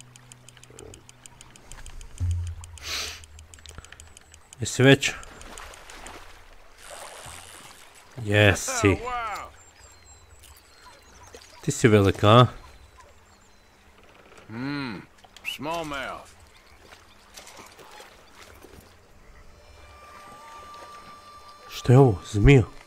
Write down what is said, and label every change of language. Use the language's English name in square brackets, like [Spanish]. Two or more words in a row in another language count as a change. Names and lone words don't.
[Croatian] Jesi već? Jesi. Ti si velika, a? [English] Small mouth. [Croatian] Što je ovo? Zmija?